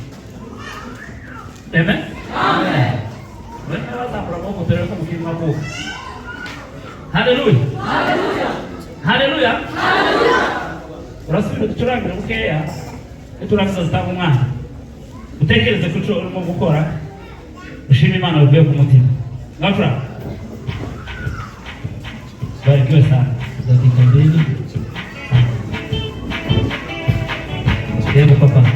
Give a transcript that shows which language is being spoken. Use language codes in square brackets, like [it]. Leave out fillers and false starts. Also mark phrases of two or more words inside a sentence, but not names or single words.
[rw] amen wenda bazamura amaboko turebe ko mukiri makuka haleluya haleluya urasubira ducurangire bukeya niturangiza zitanga umwana utekereze ku cyo urimo gukora ushima Imana bivuye ku mutima ngafura [sw] barikiwe sana dakika mbili [rw] yego papa